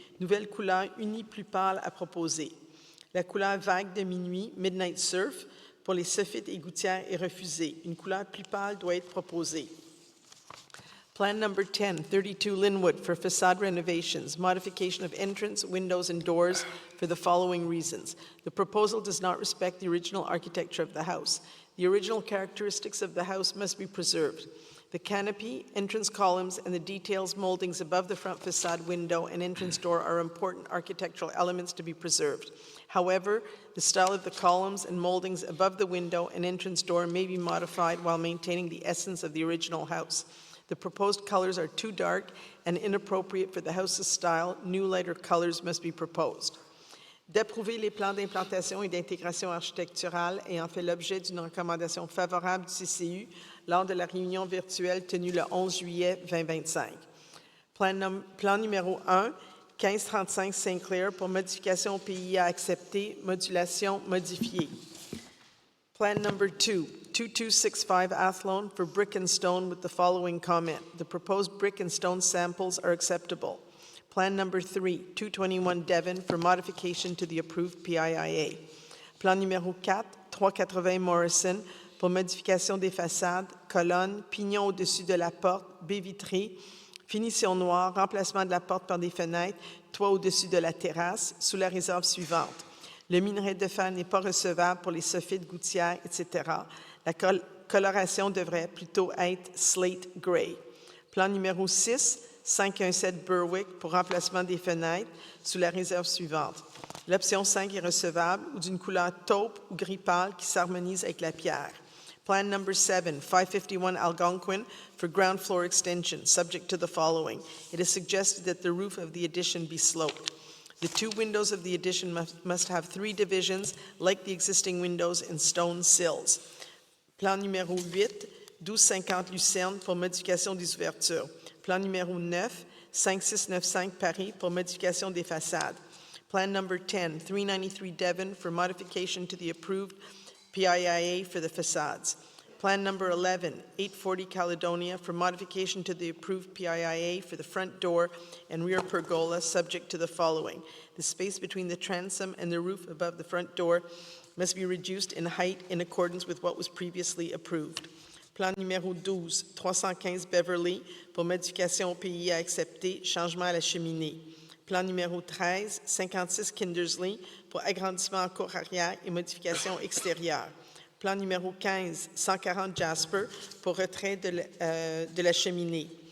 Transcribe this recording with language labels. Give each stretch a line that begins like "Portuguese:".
French: Nouvelle couleur unie plus pâle à proposer. La couleur vague de minuit, Midnight Surf, pour les soffites et gouttières est refusée. Une couleur plus pâle doit être proposée.
English: Plan number 10, 32 Linwood for facade renovations, modification of entrance, windows, and doors for the following reasons. The proposal does not respect the original architecture of the house. The original characteristics of the house must be preserved. The canopy, entrance columns, and the details moldings above the front facade window and entrance door are important architectural elements to be preserved. However, the style of the columns and moldings above the window and entrance door may be modified while maintaining the essence of the original house. The proposed colors are too dark and inappropriate for the house's style. New lighter colors must be proposed.
French: D'approuver les plans d'implantation et d'intégration architecturale ayant fait l'objet d'une recommandation favorable du CCU lors de la réunion virtuelle tenue le 11 juillet 2025. Plan numéro 1, 1535 Saint-Clair pour modification au PIA acceptée, modulation modifiée.
English: Plan number 2, 2265 Athlone for brick and stone with the following comment. The proposed brick and stone samples are acceptable. Plan number 3, 221 Devon for modification to the approved PIIA.
French: Plan numéro 4, 380 Morrison pour modification des façades, colonnes, pignons au-dessus de la porte, baies vitrées, finition noire, remplacement de la porte par des fenêtres, toit au-dessus de la terrasse, sous la réserve suivante. Le minerai de fer n'est pas recevable pour les soffites, gouttières, etc. La coloration devrait plutôt être
English: slate gray.
French: Plan numéro 6, 517 Berwick pour remplacement des fenêtres sous la réserve suivante. L'option 5 est recevable ou d'une couleur taupe ou gris pâle qui s'harmonise avec la pierre.
English: Plan number 7, 551 Algonquin for ground floor extension, subject to the following. It is suggested that the roof of the addition be sloped. The two windows of the addition must have 3 divisions, like the existing windows, and stone sills.
French: Plan numéro 8, 1250 Lucerne pour modification des ouvertures. Plan numéro 9, 5695 Paris pour modification des façades.
English: Plan number 10, 393 Devon for modification to the approved PIIA for the facades. Plan number 11, 840 Caledonia for modification to the approved PIIA for the front door and rear pergola, subject to the following. The space between the transom and the roof above the front door must be reduced in height in accordance with what was previously approved.
French: Plan numéro 12, 315 Beverly pour modification au PIA accepté, changement à la cheminée. Plan numéro 13, 56 Kindersley pour agrandissement en cour arrière et modification extérieure. Plan numéro 15, 140 Jasper pour retrait de la cheminée.